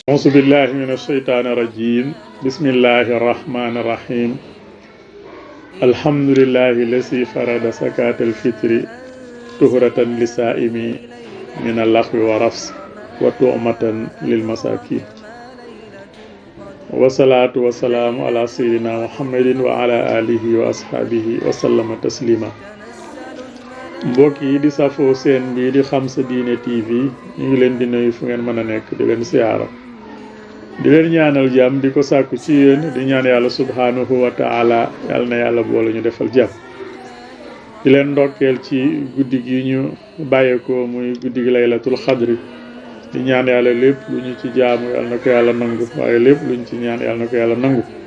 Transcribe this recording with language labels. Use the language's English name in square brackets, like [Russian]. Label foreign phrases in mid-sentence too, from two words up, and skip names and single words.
[Arabic] أعوذ بالله من الشيطان الرجيم بسم الله الرحمن الرحيم الحمد لله الذي فرض زكاة الفطر طهرة للصائم من اللغو والرفث وطعمة للمساكين والصلاة والسلام على سيدنا محمد وعلى آله وأصحابه وسلم تسليما [Wolof] mbokk yi di safoo seen bii di Xam Sa Diine TV ñu ngi leen di nuyu fu ngeen mën a nekk di leen siyaara di leen ñaanal jàmm di ko sàkku ci yéen di ñaan yàlla [Arabic] سبحانه وتعالى [Wolof] yàlla na yàlla boole ñu defal jàmm di leen ndokkeel ci guddi gi ñu bàyyeekoo muy guddi gi [Arabic] ليلة القدر [Wolof] di ñaan yàlla lépp lu ñu ci jaamu yàlla na ko yàlla nangu waaye lépp lu ñu ci ñaan yàlla na ko yàlla nangu